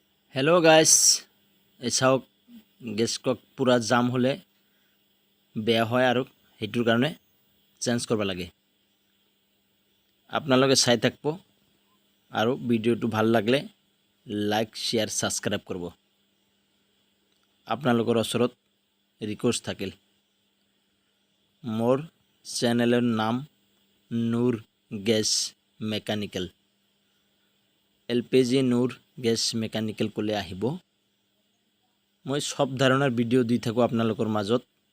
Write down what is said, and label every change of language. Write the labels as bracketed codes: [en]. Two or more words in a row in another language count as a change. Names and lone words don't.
[en] hello guys [as] এই চাওক গেছ কক পুরা জাম হলে বেয়া হয় আৰু হেতুৰ কাৰণে চেঞ্জ কৰিব লাগে। আপোনালোকে চাই থাকব আৰু ভিডিওটো ভাল লাগলে [en] like share subscribe [as] করব। আপোনালোকৰ ওচৰত ৰিকুৱেষ্ট থাকিল। মোৰ চেনেলৰ নাম নূৰ গেছ মেকানিক্যাল। LPG নূৰ গেছ মেকানিক্যাল কলে আহিব। মই সব ধৰণৰ ভিডিও দি থাকো আপোনালোকৰ মাজত।